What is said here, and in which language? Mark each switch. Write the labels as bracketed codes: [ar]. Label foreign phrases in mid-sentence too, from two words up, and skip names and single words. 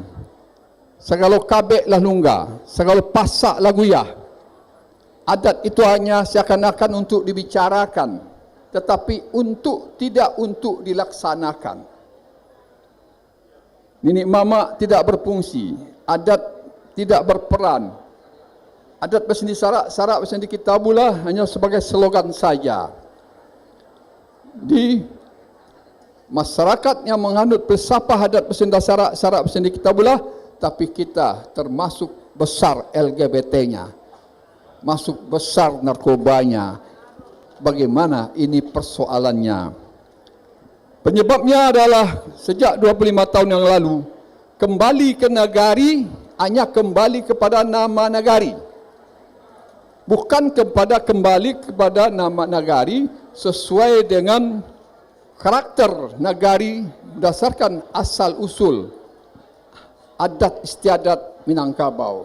[min] Segala kabek lah lungga, segala pasak lah guyah. [id] Adat itu hanya seakan-akan untuk dibicarakan, tetapi tidak untuk dilaksanakan. Nenek mamak tidak berfungsi, adat tidak berperan. Adat bersendi sarak, sarak bersendi kitabulah hanya sebagai slogan saja. Di masyarakat yang menganut filsafah adat bersendi sarak, sarak bersendi kitabulah, tapi kita termasuk besar LGBT-nya, masuk besar narkobanya. Bagaimana ini persoalannya? Penyebabnya adalah sejak 25 tahun yang lalu, kembali ke nagari hanya kembali kepada nama nagari, bukan kembali kepada nama nagari sesuai dengan karakter nagari berdasarkan asal usul adat istiadat Minangkabau.